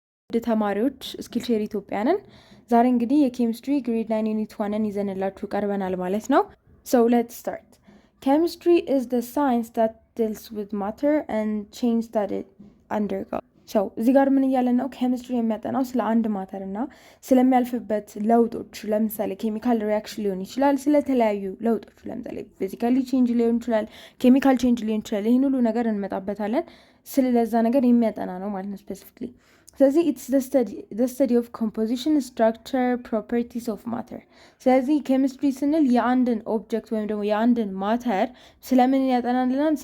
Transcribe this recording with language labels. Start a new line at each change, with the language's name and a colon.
Amharic: ተማሪዎች ስኪል ሼር ኢትዮጵያንን ዛሬ እንግዲህ የኬሚስትሪ ግሬድ 9 ዩኒት 1ን ይዘንላችሁ ቀርበናል ማለት ነው።
English: So let's start. Chemistry is the science that deals with matter and change that it undergoes.
Amharic: So እዚህ ጋር ምን እያለን ነው? ኬሚስትሪ የሚያጠናው ስለ አንድ ማተር እና ስለሚያልፍበት ለውጦች፣ ለምሳሌ ኬሚካል ሪያክሽን ሊሆን ይችላል፣ ስለተለያዩ ለውጦች ለምሳሌ ፊዚካሊ ቼንጅ ሊሆን ይችላል፣ ኬሚካል ቼንጅ ሊሆን ይችላል። ይህን ሁሉ ነገር እንመጣበታለን። ስለዛ ነገር የሚያጠና ነው ማለት ነው ስፔሲፊክሊ። ስለዚህ ኢትስ
English: the study of composition, structure, properties of matter።
Amharic: ስለዚህ ኬሚስትሪ ስንል የአንድን ኦብጀክት ወይም ደግሞ የአንድን ማተር ስለምን ያጠናልናል?